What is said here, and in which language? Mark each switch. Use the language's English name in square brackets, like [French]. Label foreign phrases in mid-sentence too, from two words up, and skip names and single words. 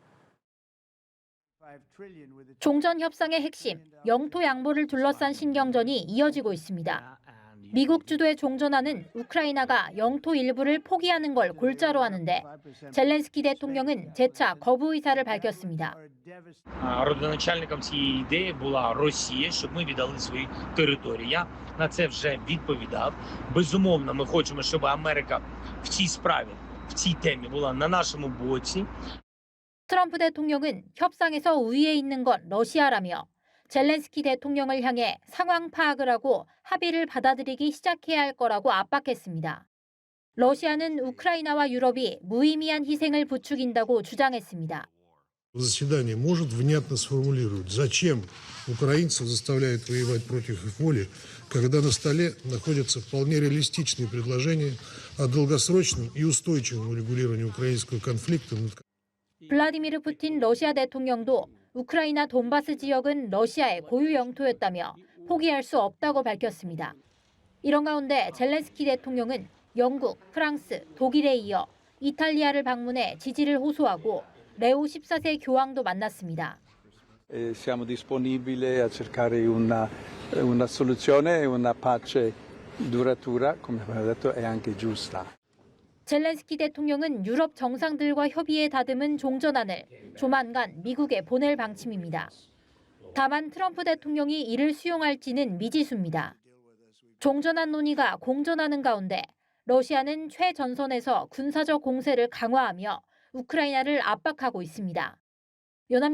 [Korean] 종전 협상의 핵심, 영토 양보를 둘러싼 신경전이 이어지고 있습니다. 미국 주도의 종전안은 우크라이나가 영토 일부를 포기하는 걸 골자로 하는데 젤렌스키 대통령은 재차 거부 의사를 밝혔습니다. [Ukrainian] Родоначальником цієї ідеї була Росія, щоб ми віддали свої території. Я на це вже відповідав. Безумовно, ми хочемо, щоб Америка в цій справі, в цій темі була на нашому боці. [Korean] 트럼프 대통령은 협상에서 우위에 있는 건 러시아라며 젤렌스키 대통령을 향해 상황 파악을 하고 합의를 받아들이기 시작해야 할 거라고 압박했습니다. 러시아는 우크라이나와 유럽이 무의미한 희생을 부추긴다고 주장했습니다. [Russian] Заседание может внятно сформулировать, зачем украинцев заставляют воевать против их воли, когда на столе находятся вполне реалистичные предложения о долгосрочном и устойчивом урегулировании украинского конфликта. [Korean] 블라디미르 푸틴 러시아 대통령도 우크라이나 돈바스 지역은 러시아의 고유 영토였다며 포기할 수 없다고 밝혔습니다. 이런 가운데 젤렌스키 대통령은 영국, 프랑스, 독일에 이어 이탈리아를 방문해 지지를 호소하고 레오 14세 교황도 만났습니다. [Italian] Siamo disponibili a cercare una soluzione e una pace duratura, come abbiamo detto, è anche giusta. [Korean] 젤렌스키 대통령은 유럽 정상들과 협의해 다듬은 종전안을 조만간 미국에 보낼 방침입니다. 다만 트럼프 대통령이 이를 수용할지는 미지수입니다. 종전안 논의가 공전하는 가운데 러시아는 최전선에서 군사적 공세를 강화하며 우크라이나를 압박하고 있습니다.